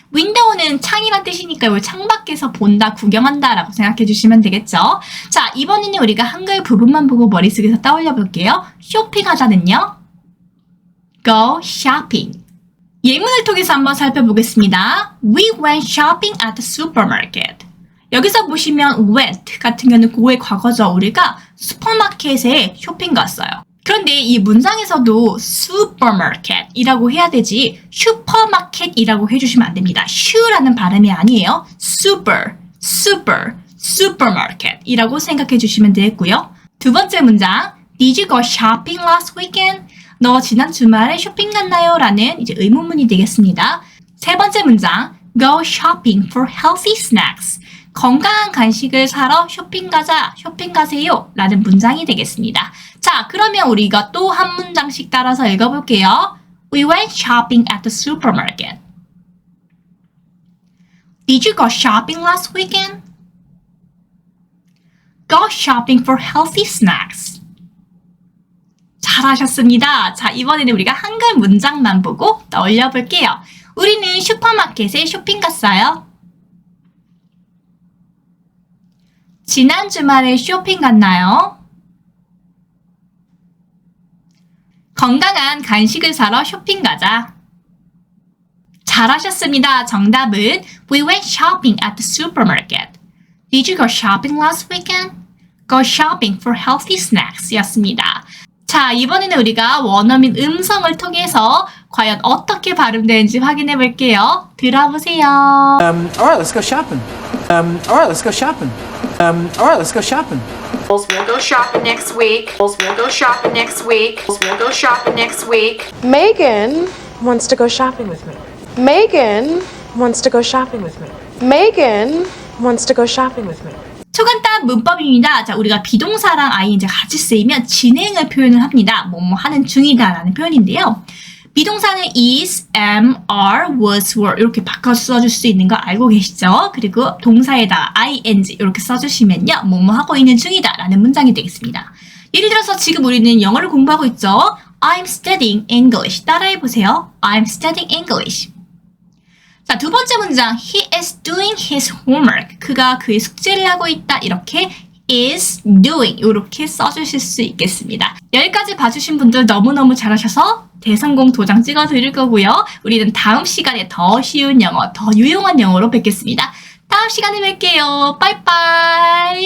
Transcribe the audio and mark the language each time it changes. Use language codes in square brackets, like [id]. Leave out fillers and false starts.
[ko] window는 창이란 뜻이니까요. 창밖에서 본다, 구경한다 라고 생각해 주시면 되겠죠. 자, 이번에는 우리가 한글 부분만 보고 머릿속에서 떠올려 볼게요. 쇼핑하다는요. [en] go shopping. [ko] 예문을 통해서 한번 살펴보겠습니다. [en] We went shopping at the supermarket. [ko] 여기서 보시면 went 같은 경우는 고의 과거죠. 우리가 슈퍼마켓에 쇼핑 갔어요. 그런데 이 문장에서도 supermarket이라고 해야 되지 슈퍼마켓이라고 해주시면 안 됩니다. 슈라는 발음이 아니에요. supermarket이라고 생각해 주시면 되겠고요. 두 번째 문장, [en] Did you go shopping last weekend? [ko] 너 지난 주말에 쇼핑 갔나요? 라는 이제 의문문이 되겠습니다. 세 번째 문장, [en] Go shopping for healthy snacks. [ko] 건강한 간식을 사러 쇼핑 가세요 라는 문장이 되겠습니다. 자, 그러면 우리가 또 한 문장씩 따라서 읽어볼게요. [en] We went shopping at the supermarket. Did you go shopping last weekend? Go shopping for healthy snacks. [ko] 잘하셨습니다. 자, 이번에는 우리가 한글 문장만 보고 떠올려 볼게요. 우리는 슈퍼마켓에 쇼핑 갔어요. 지난 주말에 쇼핑 갔나요? 건강한 간식을 사러 쇼핑 가자. 잘하셨습니다. 정답은 [en] We went shopping at the supermarket. Did you go shopping last weekend? Go shopping for healthy snacks [ko] 였습니다. 자, 이번에는 우리가 원어민 음성을 통해서 과연 어떻게 발음되는지 확인해 볼게요. 들어보세요. [en] Alright, let's go shopping. Alright, let's go shopping. Alright, let's go shopping. We'll go shopping next week. We'll go shopping next week. We'll go shopping next week. Megan wants to go shopping with me. Megan wants to go shopping with me. Megan wants to go shopping with me. [ko] 초간단 문법입니다. 자, 우리가 비동사랑 ing가 같이 쓰이면 진행을 표현을 합니다. 뭐뭐 하는 중이다 라는 표현인데요. 비동사는 is, am, are, was, were 이렇게 바꿔서 써줄 수 있는 거 알고 계시죠? 그리고 동사에다가 ing 이렇게 써주시면요. 뭐뭐 하고 있는 중이다 라는 문장이 되겠습니다. 예를 들어서 지금 우리는 영어를 공부하고 있죠? [en] I'm studying English. [ko] 따라해보세요. [en] I'm studying English. [ko] 자, 두 번째 문장. [en] He is doing his homework. [ko] 그가 그의 숙제를 하고 있다. 이렇게 is doing 이렇게 써주실 수 있겠습니다. 여기까지 봐주신 분들 너무너무 잘하셔서 대성공 도장 찍어 드릴 거고요. 우리는 다음 시간에 더 쉬운 영어, 더 유용한 영어로 뵙겠습니다. 다음 시간에 뵐게요. 빠이빠이.